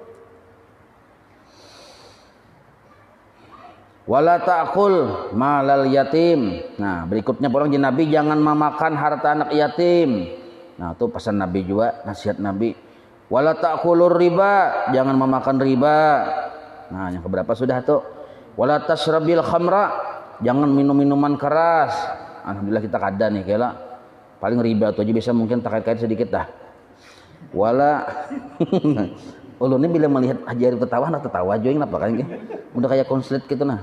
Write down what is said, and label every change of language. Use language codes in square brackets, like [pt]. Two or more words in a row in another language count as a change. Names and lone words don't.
[ar] ولا تأكل مال اليتيم. [id] Nah, berikutnya orang Nabi jangan memakan harta anak yatim. Nah, itu pesan Nabi juga, nasihat Nabi. [ar] ولا تأكلوا الربا, [id] jangan memakan riba. [bjn] Nah, yang keberapa sudah tuh? [ar] ولا تشربوا الخمر, [id] jangan minum minuman keras. [bjn] Alhamdulillah kita kada nih kela. Paling riba tuh aja bisa mungkin terkait-kait sedikit dah. Wala ulun ini bila melihat Haji Arif tertawa nak tertawa aja apa kan ge. [id] Udah kayak konslet gitu nah.